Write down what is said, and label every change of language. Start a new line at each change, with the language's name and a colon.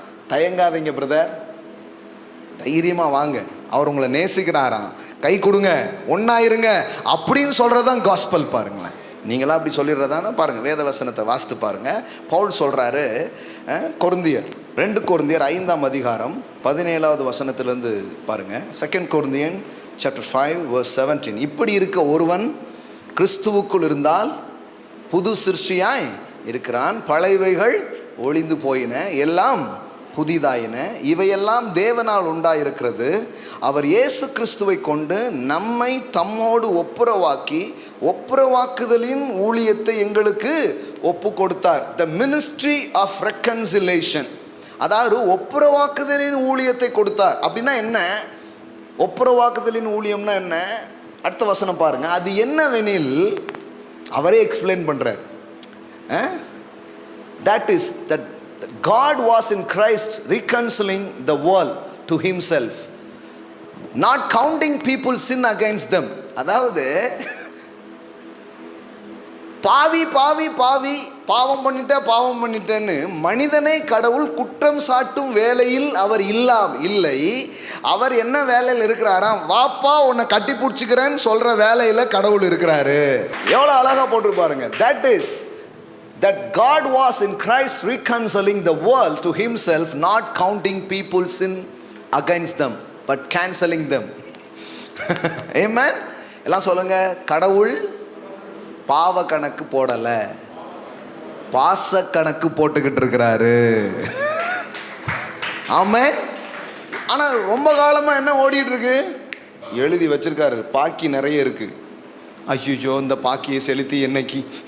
Tamil: தயங்காதீங்க brother, தைரியமாக வாங்க, அவர் உங்களை நேசிக்கிறாராம், கை கொடுங்க, ஒன்றாயிருங்க அப்படின்னு சொல்கிறது தான் காஸ்பல். பாருங்களேன், நீங்களாம் அப்படி சொல்லிடுறதானே? பாருங்கள், வேத வசனத்தை வாசித்து பாருங்கள். பவுல் சொல்கிறாரு, கொரிந்தியர் 2 கொரிந்தியர் 5ஆம் அதிகாரம் 17வது வசனத்திலேருந்து பாருங்கள். 2 கொரிந்தியன்
English: chapter 5 verse 17.
Tamil: இப்படி இருக்க ஒருவன் கிறிஸ்துவுக்குள் இருந்தால் புது சிருஷ்டியாய் இருக்கிறான், பழையவைகள் ஒளிந்து போயின, எல்லாம் புதிதாயின, இவையெல்லாம் தேவனால் உண்டாயிருக்கிறது. அவர் இயேசு கிறிஸ்துவை கொண்டு நம்மை தம்மோடு ஒப்புரவாக்குதலின் ஊழியத்தை எங்களுக்கு ஒப்பு கொடுத்தார்.
English: the ministry of reconciliation,
Tamil: அதாவது ஒப்புரவாக்குதலின் ஊழியத்தை கொடுத்தார். அப்படின்னா என்ன? ஒப்புரவாக்குதலின் ஊழியம்னா என்ன? அடுத்த வசனம் பாருங்க. அது என்னவெனில் அவரே எக்ஸ்பிளைன் பண்றார்.
English: That is that God was in Christ reconciling the world to himself, not counting people's sin against them.
Tamil: அதாவது பாவி பாவி பாவி பாவம் பண்ணிட்டேன்னு மனிதனை கடவுள் குற்றம் சாட்டும் வேலையில் அவர் இல்லை. அவர் என்ன வேலையில் இருக்கிறாராம்? வாப்பா உன்னை கட்டி பிடிச்சிக்கிறேன்னு சொல்ற வேலையில கடவுள் இருக்கிறாரு. எவ்வளவு அழகா போட்டு பாருங்க.
English: that God was in Christ reconciling the world to himself, not counting people's sin against them but canceling them.
Tamil: Amen. எல்லாம் சொல்லுங்க. கடவுள் பாவ கணக்கு போடல, பாச கணக்கு போட்டுக்கிட்டு இருக்கிறாரு. ஆமென். ஆனா ரொம்ப காலமா என்ன ஓடிட்டு இருக்கு? எழுதி வச்சிருக்காரு, பாக்கி நிறைய இருக்கு. ஐயோ, இந்த பாக்கியை செலுத்தி என்னைக்கு?